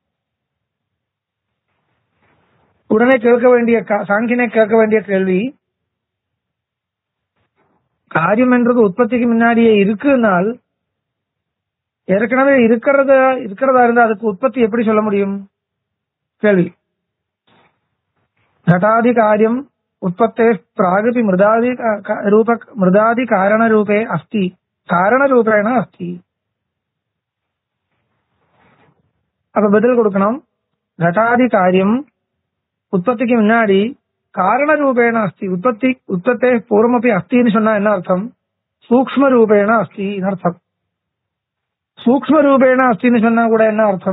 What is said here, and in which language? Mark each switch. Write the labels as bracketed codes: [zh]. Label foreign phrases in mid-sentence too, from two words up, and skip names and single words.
[ta] உடனே கேட்க வேண்டிய சாங்கியனை கேட்க வேண்டிய கேள்வி, காரியம் என்றது உற்பத்திக்கு முன்னாடியே இருக்குனால் ஏற்கனவே இருக்கிறதா இருந்தா அதுக்கு உற்பத்தி எப்படி சொல்ல முடியும்? கேள்வி. [sa] घटादि कार्यम उत्पत्ते प्रागपि मृदादि कारण रूपे अस्ति, कारण रूपेण अस्ति. [ta] அப்ப பதில் கொடுக்கணும், घटादि காரியம் உற்பத்திக்கு முன்னாடி [sa] कारण रूपेण अस्ति, उत्पत्ते पूर्वमपि [ta] அஸ்தின்னு சொன்னா என்ன அர்த்தம்? [sa] सूक्ष्म रूपेण [ta] அஸ்தின்னு அர்த்தம். [sa] सूक्ष्म रूपेण [ta] அஸ்தின்னு சொன்னா கூட என்ன அர்த்தம்?